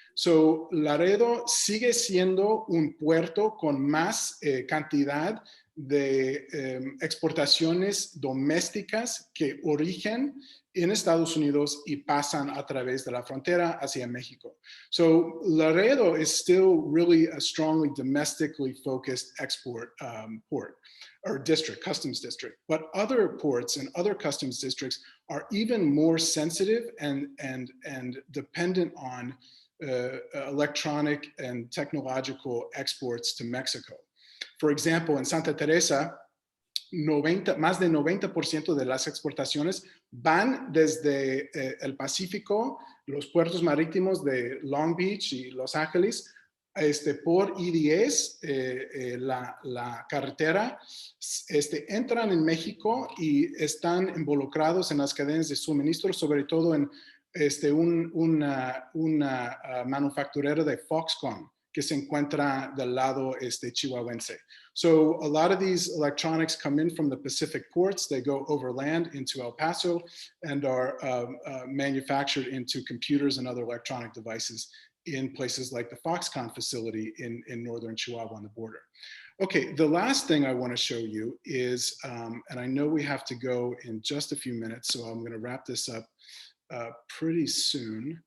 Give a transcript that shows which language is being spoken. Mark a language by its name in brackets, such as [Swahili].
[Spanish] So, Laredo sigue siendo un puerto con más cantidad de exportaciones domésticas que origen en Estados Unidos y pasan a través de la frontera hacia México. [English] So Laredo is still really a strongly domestically focused export port or district, customs district. But other ports and other customs districts are even more sensitive and dependent on electronic and technological exports to Mexico. For example, [Spanish] in Santa Teresa, más de 90% de las exportaciones van desde el Pacífico, los puertos marítimos de Long Beach y Los Ángeles, por I-10, la carretera, entran en México y están involucrados en las cadenas de suministro, sobre todo en una manufacturera de Foxconn que se encuentra del lado chihuahuense. [English] So a lot of these electronics come in from the Pacific ports. They go overland into El Paso and are manufactured into computers and other electronic devices in places like the Foxconn facility in northern Chihuahua on the border. Okay, the last thing I want to show you is, and I know we have to go in just a few minutes, so I'm going to wrap this up pretty soon.